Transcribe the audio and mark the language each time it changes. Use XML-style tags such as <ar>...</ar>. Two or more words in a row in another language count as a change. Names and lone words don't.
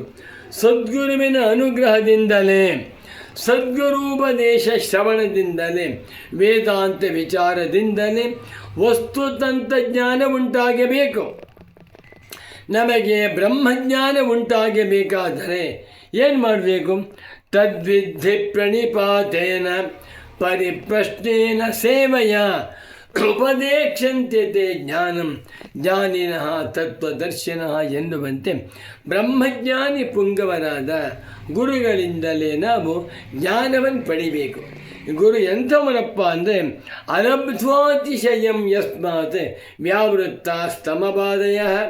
<kn>ಸದ್ಗುರುವಿನ ಅನುಗ್ರಹದಿಂದಲೇ, ಸದ್ಗುರುಪದೇಶ ಶ್ರವಣದಿಂದಲೇ, ವೇದಾಂತ ವಿಚಾರದಿಂದಲೇ ವಸ್ತುತಂತ್ರಜ್ಞಾನ ಉಂಟಾಗಬೇಕು. ನಮಗೆ ಬ್ರಹ್ಮಜ್ಞಾನ ಉಂಟಾಗಬೇಕಾದರೆ ಏನು ಮಾಡಬೇಕು?</kn> <sa>ತದ್ವಿಧಿ ಪ್ರಣಿಪಾತೇನ ಪರಿಪ್ರಶ್ನೇನ ಸೇವೆಯ ಉಪದೇಕ್ಷಂತೆ ತೇ ಜ್ಞಾನಂ ಜ್ಞಾನಿನಃ ತತ್ವದರ್ಶಿನಃ</sa> <kn>ಎನ್ನುವಂತೆ ಬ್ರಹ್ಮಜ್ಞಾನಿ ಪುಂಗವರಾದ ಗುರುಗಳಿಂದಲೇ ನಾವು ಜ್ಞಾನವನ್ನು ಪಡಿಬೇಕು. ಗುರು ಎಂಥವನಪ್ಪ ಅಂದರೆ</kn> <sa>ಅನಬ್ಧ್ವಾತಿಶಯಂ ಯಸ್ಮಾತ್ ವ್ಯಾವೃತ್ತ ಸ್ತಮಬಾಧಯ.</sa>